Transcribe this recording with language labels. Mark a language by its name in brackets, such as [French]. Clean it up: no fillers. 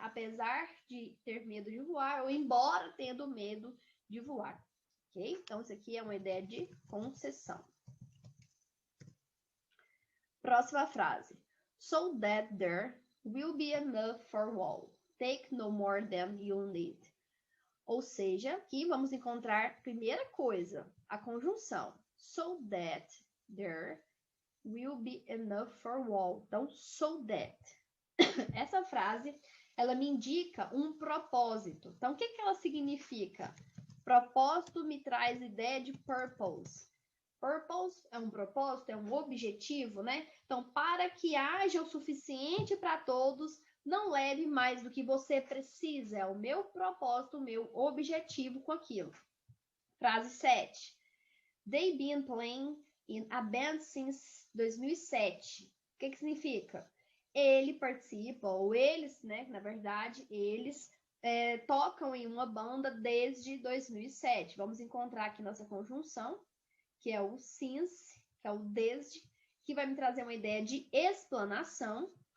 [Portuguese] Apesar de ter medo de voar, ou embora tendo medo de voar, ok? Então, isso aqui é uma ideia de concessão. Próxima frase. [English] So that there will be enough for all. Take no more than you need. [Portuguese] Ou seja, aqui vamos encontrar, primeira coisa, a conjunção. [English] So that there will be enough for all. [Portuguese] Então, so that. Essa frase, ela me indica um propósito. Então, o que ela significa? Propósito me traz ideia de purpose. Purpose é um propósito, é um objetivo, né? Então, para que haja o suficiente para todos, não leve mais do que você precisa. É o meu propósito, o meu objetivo com aquilo. Frase 7. [English] They've been playing in a band since 2007. [Portuguese] O que significa? Ele participa, ou eles, né? Na verdade, eles tocam em uma banda desde 2007. Vamos encontrar aqui nossa conjunção, que é o since, que é o desde, que vai me trazer uma ideia de explanação.